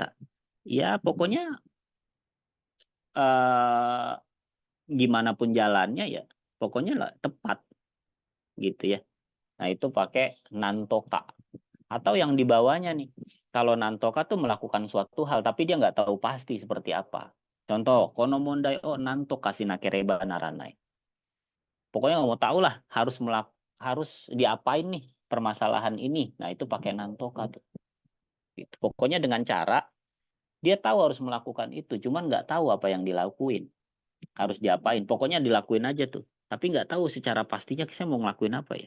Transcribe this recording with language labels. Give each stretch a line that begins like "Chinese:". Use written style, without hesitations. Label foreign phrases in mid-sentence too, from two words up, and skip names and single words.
Indonesian: Ya, pokoknya eh gimana pun jalannya ya pokoknya lah tepat gitu ya. Nah, itu pakai Nantoka. Atau yang di bawahnya nih. Kalau Nantoka tuh melakukan suatu hal tapi dia nggak tahu pasti seperti apa. Contoh,
Japanese: この問題をなんとかしなければならない.
Indonesian: Pokoknya nggak mau tahu lah, harus diapain nih permasalahan ini. Nah, itu pakai Nantoka tuh. Gitu. Pokoknya dengan cara dia tahu harus melakukan itu, cuman nggak tahu apa yang dilakuin. Harus diapain. Pokoknya dilakuin aja tuh. Tapi nggak tahu secara pastinya saya mau ngelakuin apa ya.